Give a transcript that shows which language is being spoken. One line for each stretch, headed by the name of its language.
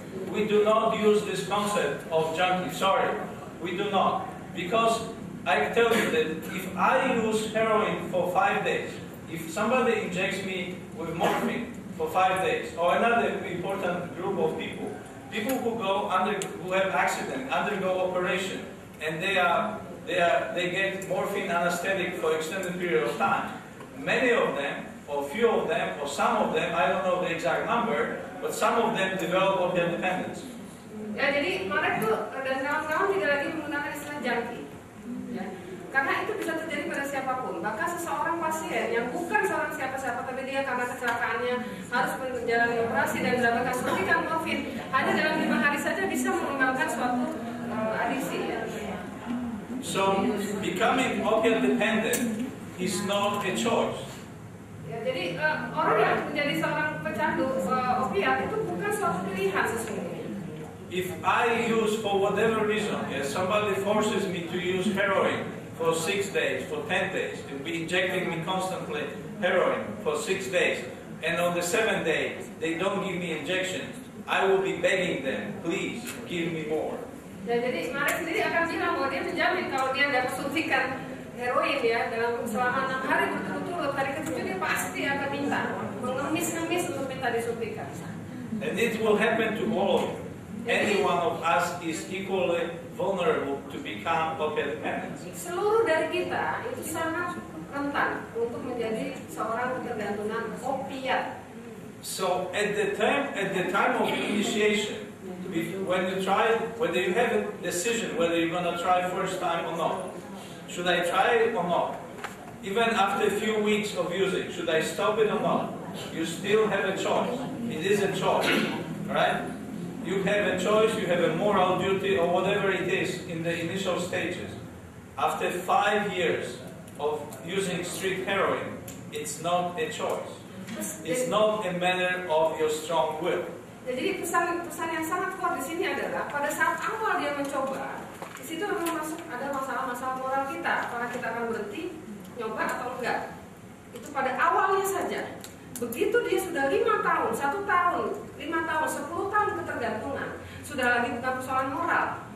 English: We do not use this concept of junkie. Sorry, we do not, because I tell you that if I use heroin for 5 days, if somebody injects me with morphine for 5 days, or another important group of people who who have accident, undergo operation, and they get morphine anesthetic for extended period of time. Many of them, or few of them, or some of them, I don't know the exact number, but some of them develop opiate dependence.
Indonesian: Ya, jadi Marek tuh dan kawan-kawan tidak lagi menggunakan istilah junkie. Ya. Karena itu bisa terjadi pada siapapun. Bahkan seseorang pasien yang bukan seorang siapa-siapa, tapi dia karena kecelakaannya harus menjalani operasi dan mendapatkan suntikan morfin, hanya dalam 5 hari saja bisa mengembangkan suatu adiksi. Ya.
English: So, becoming opiate dependent is not a choice.
Indonesian: Ya, jadi orang yang menjadi seorang pecandu opiat itu bukan suatu pilihan sesungguhnya.
English: If I use for whatever reason, somebody forces me to use heroin for 6 days, for 10 days, to be injecting me constantly heroin for 6 days, and on the 7th day they don't give me injections, I will be begging them, please give me more.
Indonesian: Ya, jadi Marek sendiri akan bilang bahwa dia menjamin kalau dia dapat suntikan heroin ya dalam selama 6 hari berturut-turut, hari ke-7 dia pasti akan minta, mengemis-ngemis untuk minta disuntikan.
English: And it will happen to all of you. Any one of us is equally vulnerable to become opiate dependent.
Indonesian: Seluruh dari kita itu sangat rentan untuk menjadi seorang ketergantungan opiat.
English: So at the time of initiation, when you try, whether you have a decision whether you're gonna try first time or not, should I try it or not? Even after a few weeks of using, should I stop it or not? You still have a choice. It is a choice, right? You have a choice, you have a moral duty or whatever it is in the initial stages. After 5 years of using street heroin, it's not a choice. It's not a matter of your strong will.
Indonesian: Jadi pesan yang sangat kuat di sini adalah pada saat awal dia mencoba, di situ memang masuk ada masalah-masalah moral kita. Apakah kita akan berhenti, nyoba atau enggak? Itu pada awalnya saja. Begitu dia sudah 5 tahun, 1 tahun, 5 tahun, 10 tahun ketergantungan, sudah lagi bukan persoalan moral.